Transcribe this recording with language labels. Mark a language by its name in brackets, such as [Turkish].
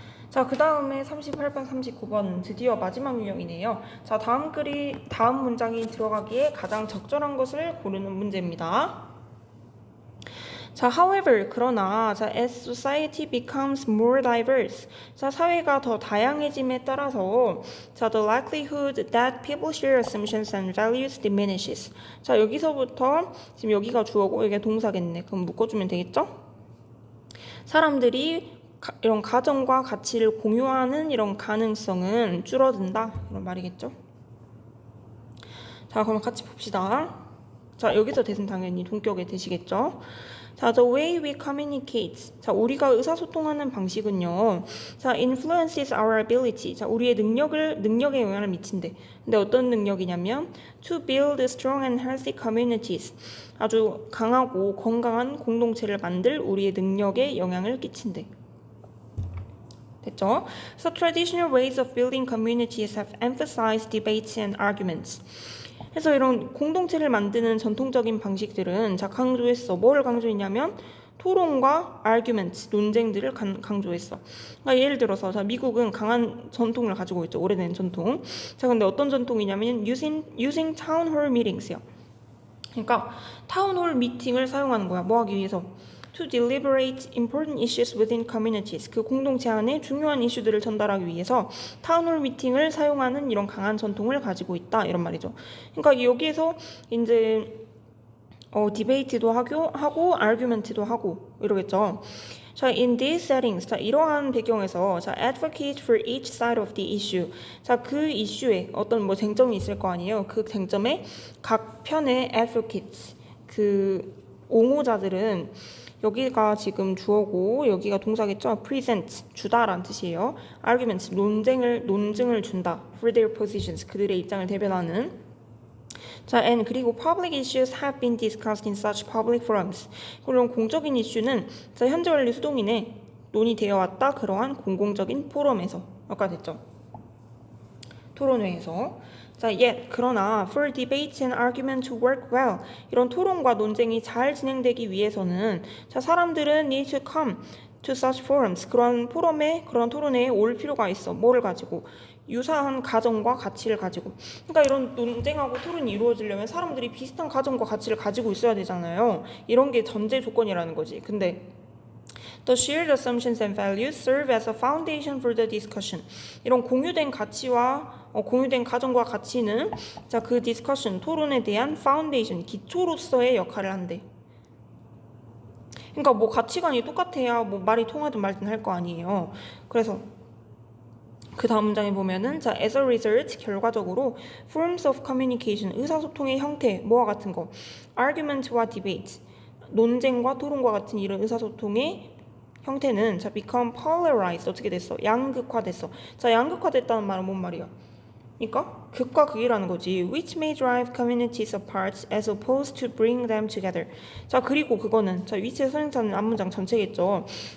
[Korean] 자, 그 다음에 38번, 39번 드디어 마지막 유형이네요. 자, 다음 문장이 들어가기에 가장 적절한 것을 고르는 문제입니다. [English] 자, however, [Korean] 그러나, [English] 자, as society becomes more diverse, [Korean] 자, 사회가 더 다양해짐에 따라서, 자, [English] the likelihood that people share assumptions and values diminishes. [Korean] 자, 여기서부터, 지금 여기가 주어고, 이게 동사겠네. 그럼 묶어주면 되겠죠? 사람들이 이런 가정과 가치를 공유하는 이런 가능성은 줄어든다. 이런 말이겠죠? 자, 그럼 같이 봅시다. 자, 여기서 대신 당연히 동격에 되시겠죠? [English] 자, the way we communicate. [Korean] 자, 우리가 의사소통하는 방식은요. [English] 자, influences our ability. [Korean] 자, 우리의 능력에 영향을 미친대. 근데 어떤 능력이냐면 [English] to build strong and healthy communities. [Korean] 아주 강하고 건강한 공동체를 만들 우리의 능력에 영향을 끼친대. 됐죠? [English] So traditional ways of building communities have emphasized debates and arguments. [Korean] 그래서 이런 공동체를 만드는 전통적인 방식들은 자, 강조했어. 뭘 강조했냐면 토론과 argument, 논쟁들을 강조했어. 그러니까 예를 들어서 자, 미국은 강한 전통을 가지고 있죠. 오래된 전통. 자, 근데 어떤 전통이냐면 [English] using town hall meetings [Korean] 요. 그러니까 타운홀 미팅을 사용하는 거야. 뭐 하기 위해서? [English] To deliberate important issues within communities. [Korean] 그 공동체 안에 중요한 이슈들을 전달하기 위해서 타운홀 미팅을 사용하는 이런 강한 전통을 가지고 있다. 이런 말이죠. 그러니까 여기에서 이제 디베이트도 하고 아규먼트도 하고 이러겠죠. [English] 자, in these settings, [Korean] 자, 이러한 배경에서 자, [English] advocate for each side of the issue. [Korean] 자, 그 이슈에 어떤 뭐 쟁점이 있을 거 아니에요. 그 쟁점에 각 편의 advocates, 그 옹호자들은 여기가 지금 주어고 여기가 동사겠죠. present, 주다라는 뜻이에요. argument, 논증을 준다. [English] for their positions, [Korean] 그들의 입장을 대변하는. [English] 자, and [Korean] 그리고 [English] public issues have been discussed in such public forums. [Korean] 그런 공적인 이슈는 자, 현재 완리 수동이네 논의되어 왔다. 그러한 공공적인 포럼에서 아까 됐죠. 토론회에서. 자, yet 그러나 [English] for debate and argument to work well, [Korean] 이런 토론과 논쟁이 잘 진행되기 위해서는 자, 사람들은 [English] need to come to such forums, [Korean] 그런 토론회에 올 필요가 있어. 뭐를 가지고? 유사한 가정과 가치를 가지고. 그러니까 이런 논쟁하고 토론이 이루어지려면 사람들이 비슷한 가정과 가치를 가지고 있어야 되잖아요. 이런 게 전제 조건이라는 거지. 근데 [English] The shared assumptions and values serve as a foundation for the discussion. [Korean] 이런 공유된 가치와 공유된 가정과 가치는 자, 그 discussion, 토론에 대한 foundation, 기초로서의 역할을 한대. 그러니까 뭐 가치관이 똑같아야 뭐 말이 통하든 말든 할 거 아니에요. 그래서 그 다음 문장에 보면은 자, [English] as a result, [Korean] 결과적으로 [English] forms of communication, [Korean] 의사소통의 형태, 뭐와 같은 거, argument와 debate, 논쟁과 토론과 같은 이런 의사소통의 형태는 자, [English] become polarized, [Korean] 어떻게 됐어? 양극화됐어. 자, 양극화됐다는 말은 뭔 말이야? 그러니까 극과 극이라는 거지. [English] which may drive communities apart as opposed to bring them together. [Korean] 자, 그리고 그거는 자, 위치의 선행사는 앞문장 전체겠죠.